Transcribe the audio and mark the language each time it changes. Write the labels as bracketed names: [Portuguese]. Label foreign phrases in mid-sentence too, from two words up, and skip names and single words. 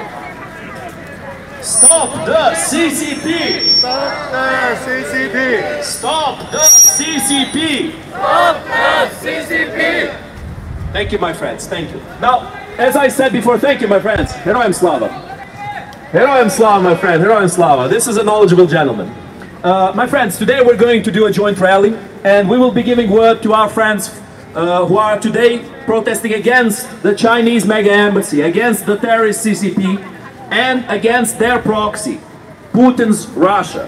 [English] Stop the CCP! Stop the CCP! Stop the CCP! Stop the CCP! Thank you, my friends. Thank you. Now, as I said before, thank you, my friends. [Ukrainian] Героям слава. Героям слава, [English] my friend. [Ukrainian] Героям слава. [English] This is a knowledgeable gentleman. My friends, today we're going to do a joint rally, and we will be giving word to our friends who are today protesting against the Chinese mega embassy, against the terrorist CCP, and against their proxy, Putin's Russia.